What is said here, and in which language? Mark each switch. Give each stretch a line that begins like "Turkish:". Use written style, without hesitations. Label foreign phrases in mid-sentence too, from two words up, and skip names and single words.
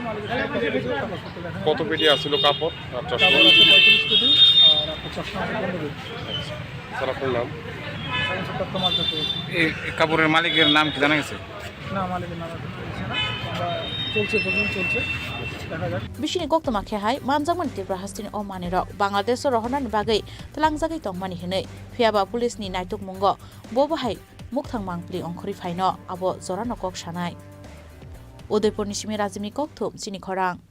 Bangla: কত পেটি আসছিল কাপড় আর চশমা 45 পেটি আর চশমা 15 পেটি স্যার আপনার নাম তথ্য মারফত পেয়েছি। এই কাপড়ের মালিকের নাম কি জানা গেছে? না, মালিকের নাম এখন পেয়েছি না, আমরা চলছে দেখা যাক।
Kok Borok: Bishini Goktama Kehai, Manzaman Tibra Hastin O Maniro, Bangladesh or Rohanan Bagay, Talangzaki Tong Mani Hene, Fiaba Police Ni Naituk Mungo, Bobahai, Muktang Mangli on Korifaino, Abo Zorano Kok Shanai. Udaipur Nishimi Razimi Koktum, Sini Korang.